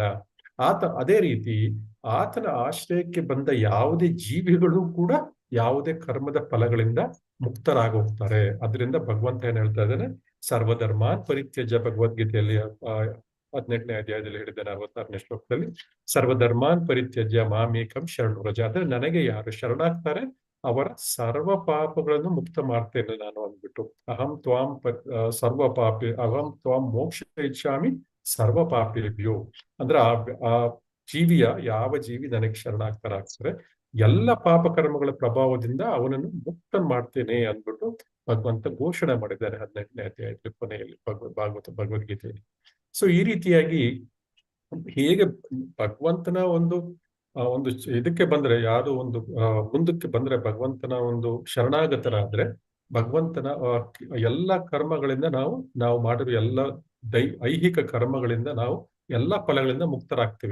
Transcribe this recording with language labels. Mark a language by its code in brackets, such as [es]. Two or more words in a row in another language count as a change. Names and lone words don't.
[kn] ಅದೇ ರೀತಿ ಆತನ ಆಶ್ರಯಕ್ಕೆ ಬಂದ ಯಾವುದೇ ಜೀವಿಗಳು ಕೂಡ ಯಾವುದೇ ಕರ್ಮದ ಫಲಗಳಿಂದ ಮುಕ್ತರಾಗೋಗ್ತಾರೆ. ಅದರಿಂದ ಭಗವಂತ ಏನ್ ಹೇಳ್ತಾ ಇದ್ದಾನೆ, [sa] ಸರ್ವಧರ್ಮಾನ್ ಪರಿತ್ಯಜ್ಯ. [kn] ಭಗವದ್ಗೀತೆಯಲ್ಲಿ 18ನೇ ಅಧ್ಯಾಯದಲ್ಲಿ ಹೇಳಿದ್ದಾನೆ, 66ನೇ ಶ್ಲೋಕದಲ್ಲಿ, [sa] ಸರ್ವಧರ್ಮಾನ್ ಪರಿತ್ಯಜ್ಯ ಮಾಮೇಕಂ ಶರಣು ವ್ರಜ. [kn] ಅಂದ್ರೆ ನನಗೆ ಯಾರು ಶರಣಾಗ್ತಾರೆ ಅವರ ಸರ್ವ ಪಾಪಗಳನ್ನು ಮುಕ್ತ ಮಾಡ್ತೇನೆ ನಾನು ಅಂದ್ಬಿಟ್ಟು. [sa] ಅಹಂ ತ್ವಾಂ ಮೋಕ್ಷ ಇಚ್ಛಾಮಿ ಸರ್ವ ಪಾಪೇಭ್ಯೋ. [kn] ಅಂದ್ರೆ ಆ ಯಾವ ಜೀವಿ ನನಗೆ ಶರಣಾಗ್ತಾರೆ ಎಲ್ಲ ಪಾಪ ಕರ್ಮಗಳ ಪ್ರಭಾವದಿಂದ ಅವನನ್ನು ಮುಕ್ತ ಮಾಡ್ತೇನೆ ಅಂದ್ಬಿಟ್ಟು ಭಗವಂತ ಘೋಷಣೆ ಮಾಡಿದ್ದಾರೆ 18ನೇ ಅಧ್ಯಾಯದ ಕೊನೆಯಲ್ಲಿ ಭಗವದ್ಗೀತೆಯಲ್ಲಿ. ಸೊ ಈ ರೀತಿಯಾಗಿ ಹೇಗೆ ಭಗವಂತನ ಒಂದು ಇದಕ್ಕೆ ಬಂದ್ರೆ, ಯಾವುದು ಒಂದು ಮುಂದಕ್ಕೆ ಬಂದ್ರೆ, ಭಗವಂತನ ಒಂದು ಶರಣಾಗತರಾದ್ರೆ ಭಗವಂತನ ಎಲ್ಲ ಕರ್ಮಗಳಿಂದ ನಾವು ಮಾಡಿರುವ ಎಲ್ಲ ಐಹಿಕ ಕರ್ಮಗಳಿಂದ ನಾವು ಎಲ್ಲ ಫಲಗಳಿಂದ ಮುಕ್ತರಾಗ್ತೀವಿ.